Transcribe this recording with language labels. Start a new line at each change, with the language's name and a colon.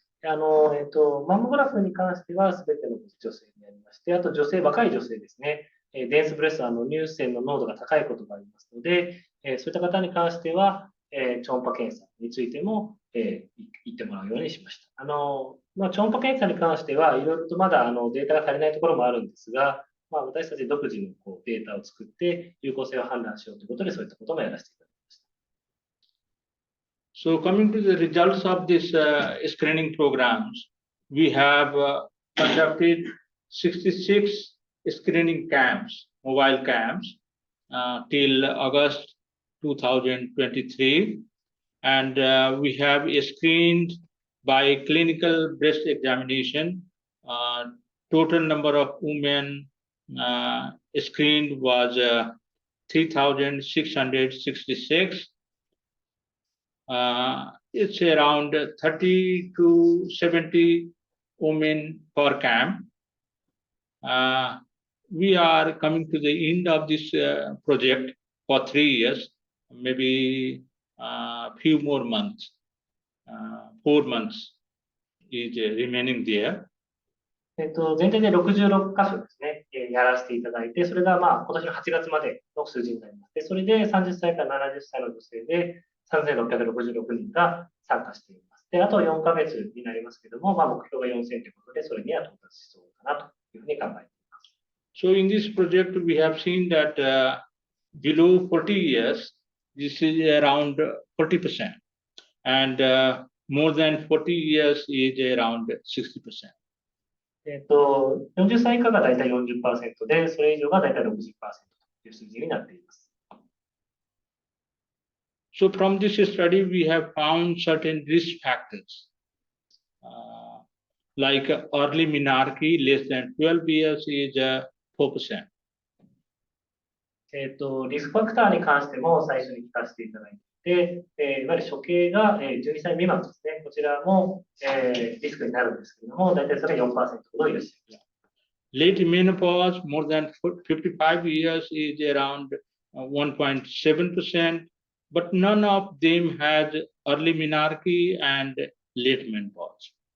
Japanese: マンモグラフに関しては全ての女性にありまして、あと若い女性ですね、デンスブレスト、乳腺の濃度が高いことがありますので、そういった方に関しては、超音波検査についても、言ってもらうようにしました。超音波検査に関しては、いろいろとまだデータが足りないところもあるんですが、私たち独自のデータを作って有効性を判断しようということで、そういったこともやらせていただきました。
English: So coming to the results of this screening programs, we have conducted 66 screening camps, mobile camps, till August 2023, and we have screened by clinical breast examination. Total number of women screened was 3,666. It's around 30 to 70 women per camp. We are coming to the end of this project for 3 years, maybe a few more months. 4 months is remaining there.
Japanese: 全体で66箇所ですね、やらせていただいて、それが今年の8月までの数字になります。で、それで30歳から70歳の女性で3666人が参加しています。で、あと4ヶ月になりますけども、目標が4000ということで、それには到達しそうかなというふうに考えています。
English: So in this project, we have seen that below 40 years, this is around 40%, and more than 40 years is around 60%.
Japanese: 40歳以下がだいたい 40% で、それ以上がだいたい 60% という数字になっています。
English: So from this study, we have found certain risk factors, like early menarche, less than 12 years is 4%.
Japanese: リスクファクターに関しても最初に聞かせていただいで、いわゆる処刑が12歳未満ですね。こちらもリスクになるんですけれども、大体それが4%ほどいらっしゃいます。
English: Late menopause, more than 55 years, is around 1.7%, but none of them has early menarche and late menopause.